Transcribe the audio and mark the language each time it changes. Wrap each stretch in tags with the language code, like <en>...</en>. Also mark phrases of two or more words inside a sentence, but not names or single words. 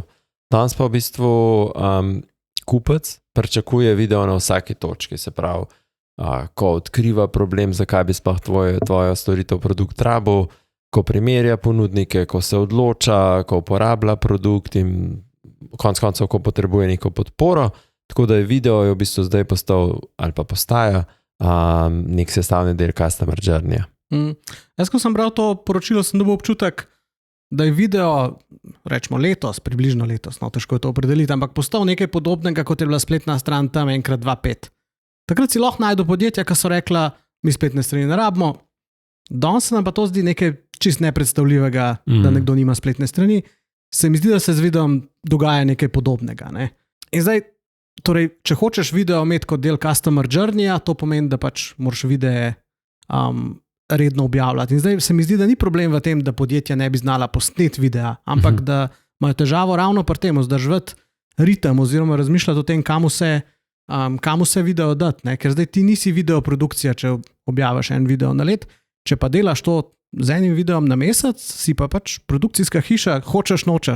<sl>Danes pa v bistvu kupec pričakuje video na vsaki točki, se pravi, ko odkriva problem, zakaj bi sploh tvojo storitev produkt rabil, ko primerja ponudnike, ko se odloča, ko uporablja produkt in konec koncev, ko potrebuje neko podporo, tako da je video v bistvu zdaj postal ali pa postaja nek sestavni del</sl> <en>customer journey.</en> <sl>Jaz, ko sem bral to poročilo, sem dobil občutek, da je video, rečemo letos, približno letos, no težko je to opredeliti, ampak postal nekaj podobnega, kot je bila spletna stran tam 1x2.5. Takrat si lahko najdu podjetja, ki so rekla, mi spletne strani ne rabimo. Danes se nam pa to zdi nekaj čist nepredstavljivega, da nekdo nima spletne strani. Se mi zdi, da se z videom dogaja nekaj podobnega. Ne? In zdaj, torej, če hočeš video imeti kot del</sl> <en>customer journey-ja,</en> <sl>to pomeni, da pač moraš videe redno objavljati. In zdaj se mi zdi, da ni problem v tem, da podjetja ne bi znala posneti videa, ampak da imajo težavo ravno pri tem, vzdrževati ritem oziroma razmišljati o tem, kamu se video dati, ne? Ker zdaj ti nisi videoprodukcija, če objaviš en video na let, če pa delaš to z enim videom na mesec, si pa pač produkcijska hiša, hočeš, nočeš.</sl>